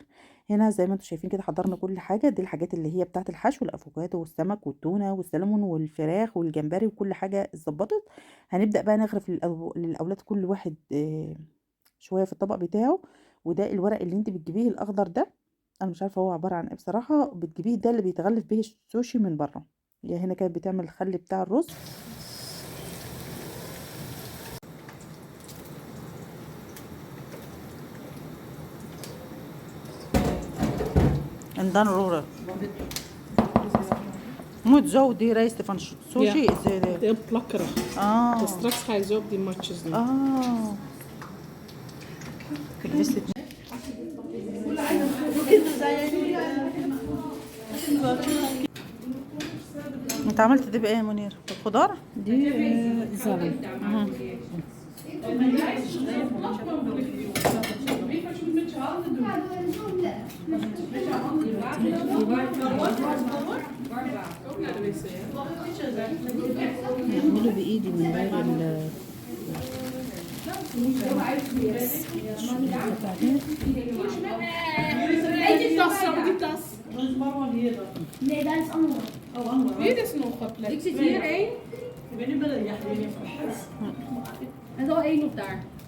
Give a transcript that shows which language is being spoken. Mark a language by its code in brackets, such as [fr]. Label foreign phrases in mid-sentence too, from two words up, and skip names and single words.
[ar] هنا زي ما أنتم شايفين كده حضّرنا كل حاجة، دي الحاجات اللي هي بتاعة الحشو، الأفوكادو والسمك والتونة والسلمون والفراخ والجمبري وكل حاجة اتضبّطت. هنبدأ بقى نغرف للأولاد كل واحد شوية في الطبق بتاعه. وده الورق اللي أنتِ بتجيبيه الأخضر ده، أنا مش عارفة هو عبارة عن إيه بصراحة، بتجيبيه ده اللي بيتغلف به السوشي من برّه. هي هنا كانت بتعمل الخَلّ بتاع الرز. [nl] En dan roeren. Moet zo die rijst van sushi Ja. is Heel plakkerig. Ah. Dus straks ga je zo op die matjes doen. Ah. Ik wist het niet. [ar] انت عملت دي بايه يا منير؟ بالخضار؟ دي زلم. بعمله بايدي من غير [nl] Die tas, zo, die tas. Nee, dat is allemaal. Hier is nog een plek. Ik zit hier één. En zo één op daar.